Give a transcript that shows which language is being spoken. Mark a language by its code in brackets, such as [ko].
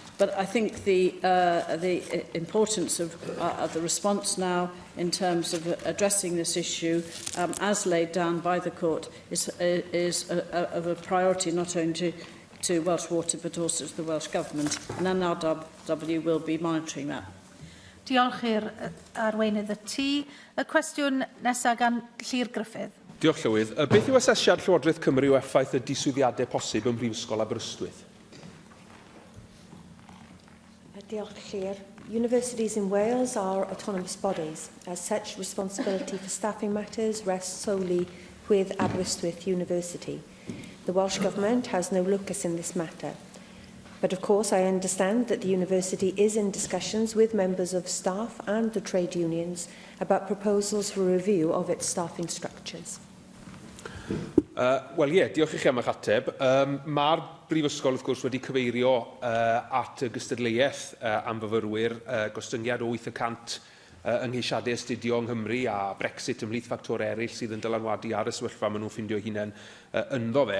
[en] But I think the importance of the response now in terms of addressing this issue, as laid down by the court, is of a priority not only to Welsh Water but also to the Welsh Government. And NRW will be monitoring that. [cy] Diolch i'r arweinydd y tŷ. Y cwestiwn nesaf gan Llyr Gruffydd. Diolch, Llywydd. Beth yw asesiad Llywodraeth Cymru o effaith y diswyddiadau posibl ym Mhrifysgol Aberystwyth? Diolch, Llyr. [en] Universities in Wales are autonomous bodies. As such, responsibility for staffing matters rests solely with Aberystwyth University. The Welsh Government has no locus in this matter. But of course, I understand that the university is in discussions with members of staff and the trade unions about proposals for a review of its staffing structures. [cy] Wel, diolch i chi am eich ateb. Mae'r Brifysgol, wrth gwrs, wedi cyfeirio at y gystadleuaeth am fyfyrwyr gostyngiad o 8% ynghylchiadau astudio yng Nghymru a Brexit ymhlith ffactor eraill sydd yn dylanwadu ar y sefyllfa maen nhw'n ffindio hunain ynddo fe.